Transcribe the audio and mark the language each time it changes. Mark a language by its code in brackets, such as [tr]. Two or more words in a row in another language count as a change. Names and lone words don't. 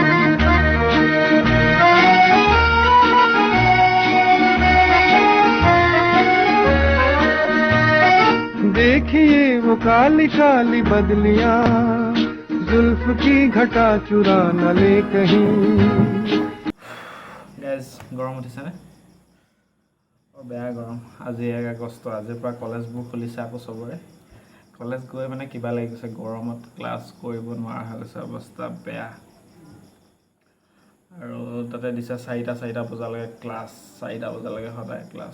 [hi] देखिए वो काली काली बदलियां, जुल्फ की घटा चुरा न ले कहीं। [as] গাইজ গৰম উঠিছেনে? বেয়া গৰম। আজি 1 আগষ্ট, আজিৰ পৰা কলেজবোৰ খুলিছে আকৌ চবৰে। কলেজ গৈ মানে কিবা লাগি গৈছে, গৰমত ক্লাছ কৰিব নোৱাৰা হৈ গৈছে, অৱস্থা বেয়া। আৰু তাতে দিছে 4টা বজালৈকে ক্লাছ, 4টা বজালৈকে সদায় ক্লাছ।